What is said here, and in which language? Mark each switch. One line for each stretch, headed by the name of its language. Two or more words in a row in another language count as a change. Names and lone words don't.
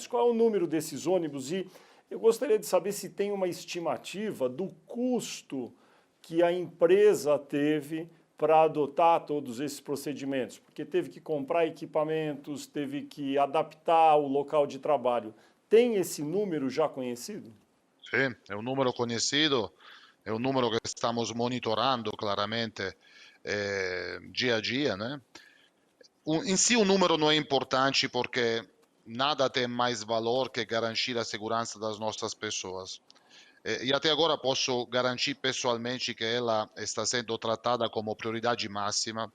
Portuguese: Qual é o número desses ônibus? E eu gostaria de saber se tem uma estimativa do custo que a empresa teve para adotar todos esses procedimentos, porque teve que comprar equipamentos, teve que adaptar o local de trabalho. Tem esse número já conhecido?
Italian: Sì, è un numero
Portuguese: conhecido, è un número que estamos monitorando claramente dia a dia, né? Em si o número não é importante porque nada tem mais valor que garantir a segurança das nossas pessoas. E até agora posso garantir pessoalmente que ela está sendo tratada como prioridade máxima.